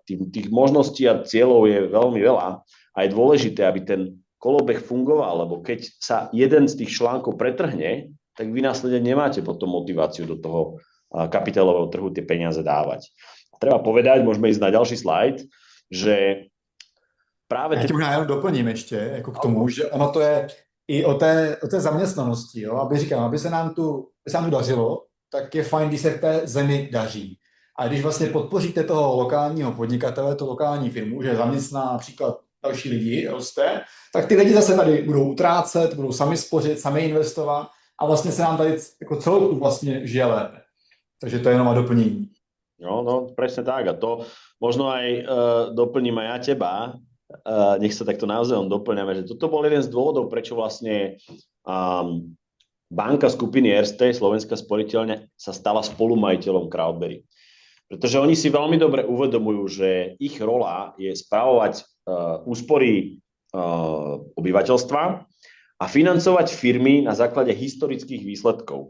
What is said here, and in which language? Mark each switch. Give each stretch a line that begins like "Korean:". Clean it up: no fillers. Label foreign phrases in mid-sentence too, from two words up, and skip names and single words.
Slovak: Tých možností a cieľov je veľmi veľa a je dôležité, aby ten kolobeh fungoval, lebo keď sa jeden z tých článkov pretrhne, tak vy následne nemáte potom motiváciu do toho kapitálového trhu tie peniaze dávať. Treba povedať, môžeme ísť na ďalší slajd, že práve...
Czech: Já tě možná jenom doplním ještě jako k tomu, že ono to je i o té zaměstnanosti, jo? Aby se nám tu dařilo, tak je fajn, když se v té zemi daří. A když vlastně podpoříte toho lokálního podnikatele, tu lokální firmu, že zaměstná například další lidi, roste, tak ty lidi zase tady budou utrácet, budou sami spořit, sami investovat a vlastně se nám tady jako celou vlastně žije lépe. Takže to je jenom na doplnění. No,
Slovak: presne tak. A to možno aj doplním aj ja teba. Nech sa takto navzájom doplňame, že toto bol jeden z dôvodov, prečo vlastne banka skupiny Erste, Slovenská sporiteľňa, sa stala spolumajiteľom Crowdberry. Pretože oni si veľmi dobre uvedomujú, že ich rola je spravovať úspory obyvateľstva a financovať firmy na základe historických výsledkov.